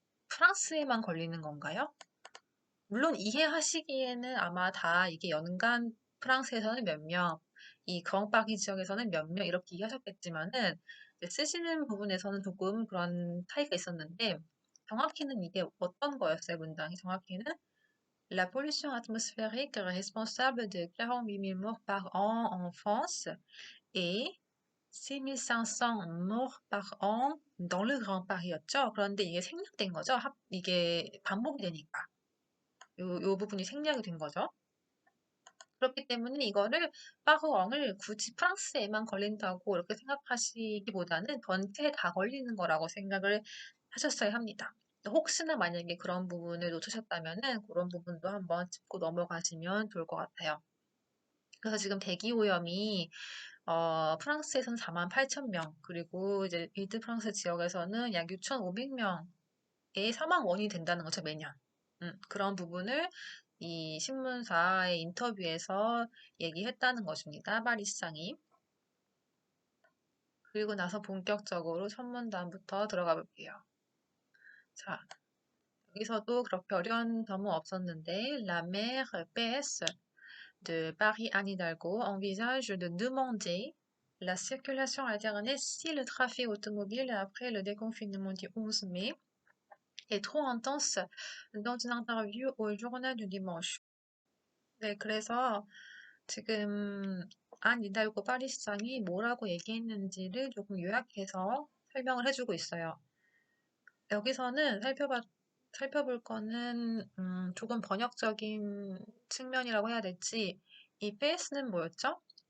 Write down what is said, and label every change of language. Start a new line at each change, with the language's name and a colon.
Korean: 프랑스에만 걸리는 건가요? 물론 이해하시기에는 아마 다 이게 연간 프랑스에서는 몇 명, 이 그랑파리 지역에서는 몇 명 이렇게 이해하셨겠지만은 이제 쓰시는 부분에서는 조금 그런 차이가 있었는데 정확히는 이게 어떤 거였어요, 문장이 정확히는?
French: La pollution atmosphérique responsable de 48 000 morts par an en France et 6 500 morts par an dans le Grand Paris였죠.
Korean: 그런데 이게 생략된 거죠. 이게 반복이 되니까. 요 부분이 생략이 된 거죠. 그렇기 때문에 이거를 파그엉을 굳이 프랑스에만 걸린다고 이렇게 생각하시기보다는 전체에 다 걸리는 거라고 생각을 하셨어야 합니다. 혹시나 만약에 그런 부분을 놓치셨다면은 그런 부분도 한번 짚고 넘어가시면 좋을 것 같아요. 그래서 지금 대기 오염이 프랑스에서는 48,000명, 그리고 이제 일드 프랑스 지역에서는 약 6,500명의 사망 원인이 된다는 거죠, 매년. 그런 부분을 이 신문사의 인터뷰에서 얘기했다는 것입니다. 파리 시장이. 그리고 나서 본격적으로 첫 문단부터 들어가 볼게요. 자, 여기서도 그렇게 어려운 점은 없었는데,
French: La maire PS de Paris Anne Hidalgo envisage de demander la circulation alternée si le trafic automobile après le déconfinement du 11 mai est trop intense dans une interview au journal du dimanche.
Korean: 네, 그래서 지금 안 이달고 파리 시장이 뭐라고 얘기했는지를 조금 요약해서 설명을 해주고 있어요. 여기서는 살펴볼 거는 조금 번역적인 측면이라고 해야 될지 이 페이스는 뭐였죠?